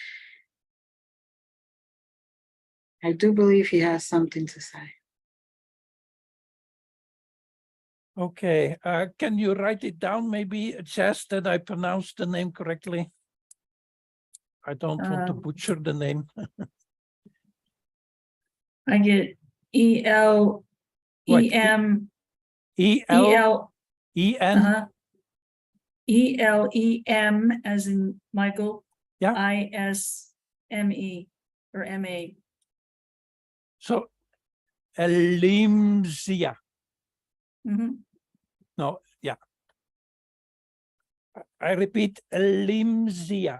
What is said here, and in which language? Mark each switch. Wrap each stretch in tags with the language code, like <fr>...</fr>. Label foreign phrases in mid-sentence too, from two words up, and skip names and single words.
<en>I do believe he has something to say. Okay, can you write it down, maybe, Jess, that I pronounced the name correctly? I don't want to butcher the name. I get E-L-E-M. E-L-E-N. E-L-E-M as in Michael. Yeah. I-S-M-E or M-A. So Elimsia. Mhm. No, yeah. I repeat, Elimsia.</en>